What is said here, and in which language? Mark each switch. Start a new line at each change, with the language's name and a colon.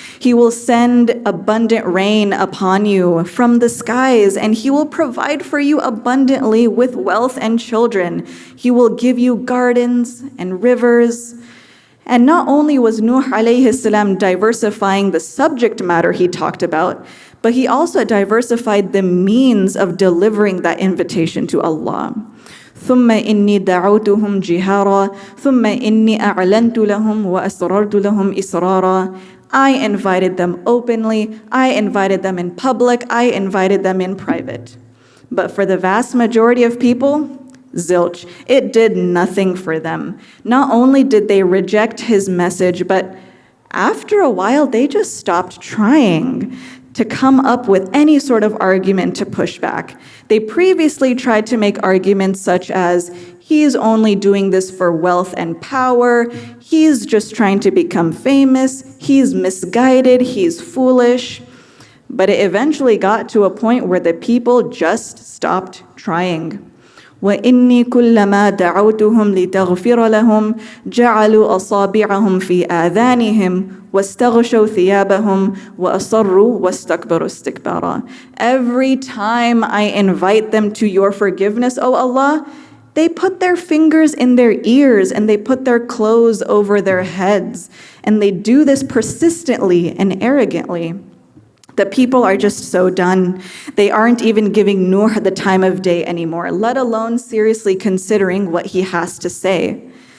English: He will send abundant rain upon you from the skies, and He will provide for you abundantly with wealth and children. He will give you gardens and rivers. And not only was Nuh alayhi salam diversifying the subject matter he talked about, but he also diversified the means of delivering that invitation to Allah.
Arabic: ثم إني دعوتهم جهارا ثم إني أعلنت لهم وأسررت لهم إسرارا.
English: I invited them openly, I invited them in public, I invited them in private. But for the vast majority of people, zilch. It did nothing for them. Not only did they reject his message, but after a while, they just stopped trying to come up with any sort of argument to push back. They previously tried to make arguments such as, he's only doing this for wealth and power, he's just trying to become famous, he's misguided, he's foolish. But it eventually got to a point where the people just stopped trying.
Arabic: وإني كلما دعوتهم لتغفر لهم جعلوا أصابعهم في آذانهم واستغشوا ثيابهم وأصروا واستكبروا استكبارا.
English: Every time I invite them to your forgiveness, O Allah, they put their fingers in their ears and they put their clothes over their heads, and they do this persistently and arrogantly. The people are just so done. They aren't even giving Nuh the time of day anymore, let alone seriously considering what he has to say.